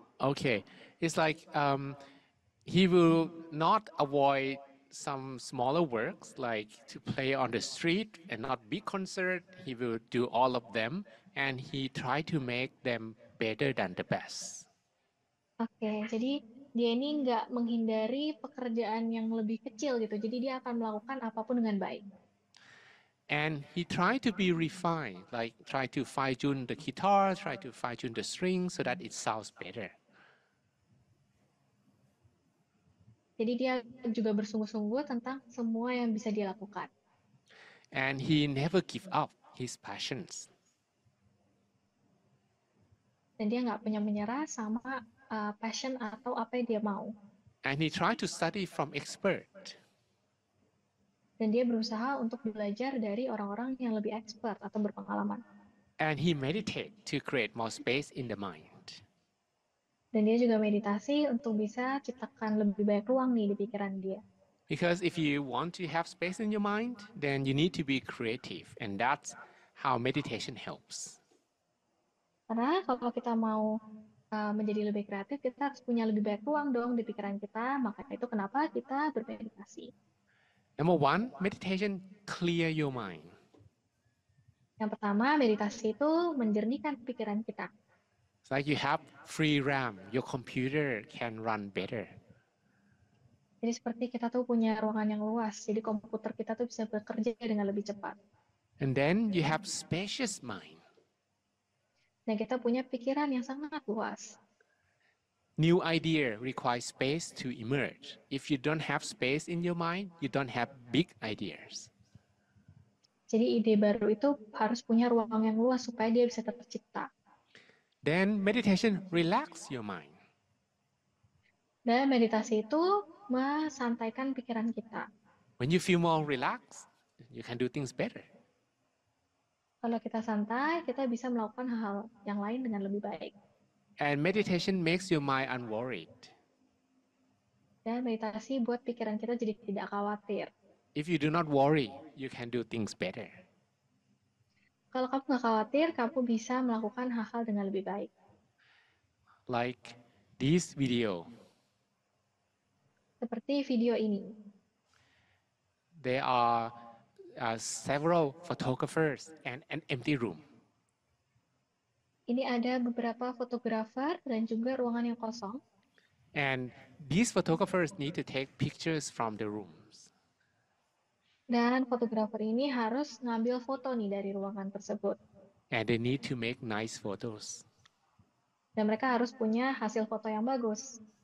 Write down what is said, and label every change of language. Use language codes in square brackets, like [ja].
[en] Okay, it's like he will not avoid some smaller works like to play on the street and not big concert. He will do all of them and he try to make them better than the best. [id] Oke, jadi dia ini nggak menghindari pekerjaan yang lebih kecil gitu. Jadi dia akan melakukan apapun dengan baik. [en] And he tried to be refined, like try to fine tune the guitar, try to fine tune the string so that it sounds better. [id] Jadi dia juga bersungguh-sungguh tentang semua yang bisa dia lakukan. [en] And he never give up his passions. [id] Dan dia nggak punya menyerah sama passion atau apa yang dia mau. [en] And he tried to study from expert. [id] Dan dia berusaha untuk belajar dari orang-orang yang lebih expert atau berpengalaman. [en] And he meditate to create more space in the mind. [id] Dan dia juga meditasi untuk bisa ciptakan lebih banyak ruang nih di pikiran dia. [en] Because if you want to have space in your mind, then you need to be creative. And that's how meditation helps. [id] Karena kalau kita mau menjadi lebih kreatif, kita harus punya lebih banyak ruang dong di pikiran kita. Maka itu kenapa kita bermeditasi. [en] Number 1, meditation clear your mind. [id] Yang pertama, meditasi itu menjernihkan pikiran kita. [en] It's like you have free RAM, your computer can run better. [id] Jadi seperti kita tuh punya ruangan yang luas, jadi komputer kita tuh bisa bekerja dengan lebih cepat. [en] And then you have spacious mind. [id] Dan kita punya pikiran yang sangat luas. [en] New idea requires space to emerge. If you don't have space in your mind, you don't have big ideas. [id] Jadi ide baru itu harus punya ruang yang luas supaya dia bisa tercipta. [en] Then meditation relax your mind. [id] Dan meditasi itu mesantaikan pikiran kita. [en] When you feel more relaxed, you can do things better. [id] Kalau kita santai, kita bisa melakukan hal-hal yang lain dengan lebih baik. [en] And meditation makes your mind unworried. [id] Dan meditasi buat pikiran kita jadi tidak khawatir. [en] If you do not worry, you can do things better. [id] Kalau kamu nggak khawatir, kamu bisa melakukan hal-hal dengan lebih baik. [en] Like this video. [id] Seperti video ini. [en] There are several photographers and an empty room. [id] Ini ada beberapa fotografer dan juga ruangan yang kosong. [en] And these photographers need to take pictures from the rooms. [id] Dan fotografer ini harus ngambil foto nih dari ruangan tersebut. [en] And they need to make nice photos. [id] Dan mereka harus punya hasil foto yang bagus.